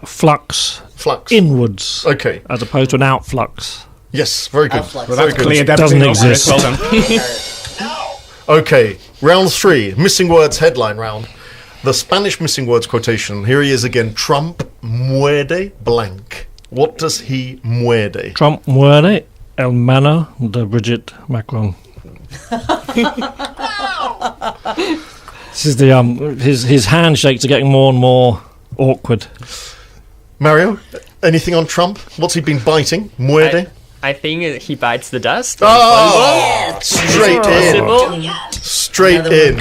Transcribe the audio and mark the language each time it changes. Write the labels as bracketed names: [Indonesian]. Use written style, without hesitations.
[English] Flux. Inwards. Okay. As opposed to an outflux. Yes, very good. Well, that's clear. Doesn't exist. Well done. Okay, round 3, missing words headline round. The Spanish missing words quotation. Here he is again. [Spanish] Trump muerde [English] blank. What does he muerde? [Spanish] Trump muerde el mano de Brigitte Macron. [English] This is the his handshakes are getting more and more awkward. Mario, anything on Trump? What's he been biting? Muerde? I think he bites the dust. Oh, straight in. Straight in.